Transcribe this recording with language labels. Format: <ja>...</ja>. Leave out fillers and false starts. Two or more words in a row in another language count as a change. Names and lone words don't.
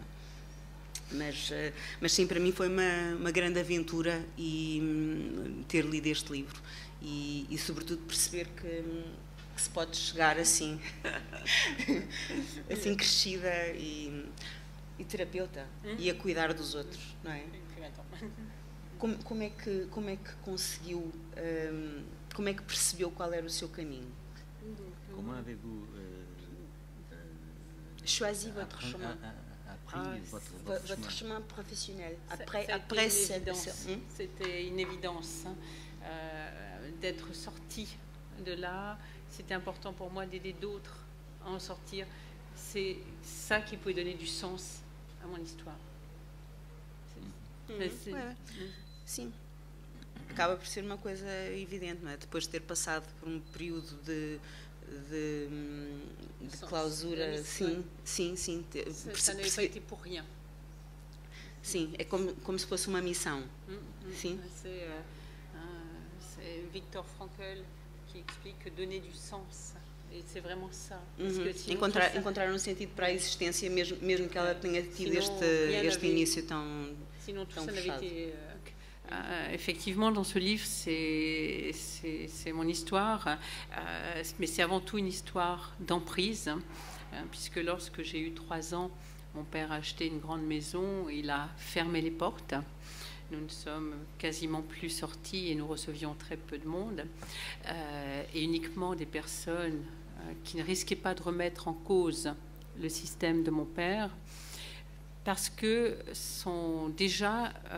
<pt>Mas sim, para mim foi uma grande aventura ter lido este livro e sobretudo perceber que se pode chegar assim assim crescida e terapeuta e a cuidar dos outros, não é? como é que conseguiu, como é que percebeu qual era o seu caminho?</pt> <fr>Comment avez-vous choisi votre chemin? Votre chemin professionnel après c'était une évidence d'être sortie de là. C'était important pour moi d'aider d'autres à en sortir. C'est ça qui pouvait donner du sens à mon histoire.</fr> <pt>Sim, acaba por ser uma coisa evidente, não é? Depois de ter passado por um período de clausura, sim.</pt> <fr>Ça n'avait pas été pour rien.</fr> <pt>Sim, é como se fosse uma missão. Sim.</pt> <fr>C'est Viktor Frankl qui explique que donner du sens. E c'est vraiment ça.</fr> <pt>Encontrar um sentido para a existência, mesmo que ela tenha tido este início tão fechado.</pt> <fr>Effectivement, dans ce livre, c'est mon histoire, mais c'est avant tout une histoire d'emprise, puisque lorsque j'ai eu 3 ans, mon père a acheté une grande maison, il a fermé les portes. Nous ne sommes quasiment plus sortis et nous recevions très peu de monde, et uniquement des personnes qui ne risquaient pas de remettre en cause le système de mon père, parce que déjà</fr>